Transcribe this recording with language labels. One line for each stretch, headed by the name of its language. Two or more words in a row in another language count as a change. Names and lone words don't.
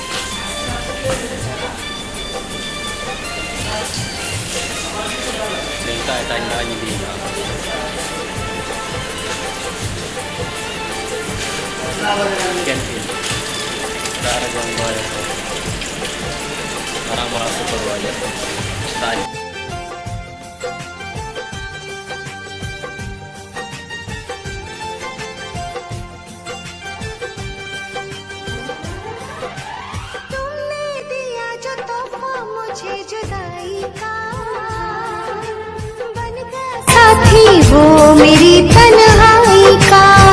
Indonesian: Minta tanya ini. Camping. Darah yang bayar. Orang-orang super banyak. Tanya.
Hindi: तुमने दिया जो तोहफा मुझे जुदाई का, बन गया साथी वो मेरी तन्हाई का।